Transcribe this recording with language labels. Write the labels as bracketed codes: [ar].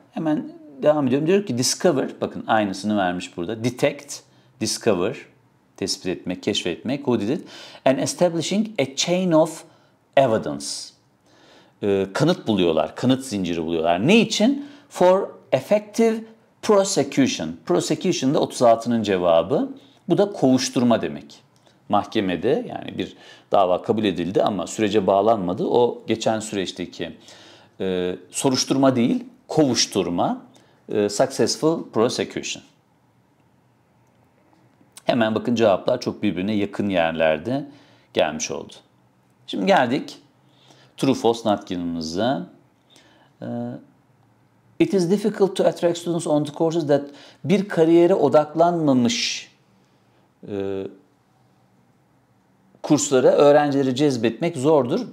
[tr] Hemen devam ediyorum. Diyor ki discover, bakın aynısını vermiş burada. [en] Detect, discover, [tr] tespit etmek, keşfetmek. [en] Who did it? And establishing a chain of evidence. [tr] kanıt buluyorlar, kanıt zinciri buluyorlar. Ne için? [en] For effective prosecution. [tr] Prosecution da 36'nın cevabı. Bu da kovuşturma demek. Mahkemede yani bir dava kabul edildi ama sürece bağlanmadı. O geçen süreçteki soruşturma değil, kovuşturma. [en] Successful prosecution. [tr] Hemen bakın cevaplar çok birbirine yakın yerlerde gelmiş oldu. Şimdi geldik true false not given'ımıza. [en] It is difficult to attract students on the courses that [tr] bir kariyere odaklanmamış kurslara öğrencileri cezbetmek zordur.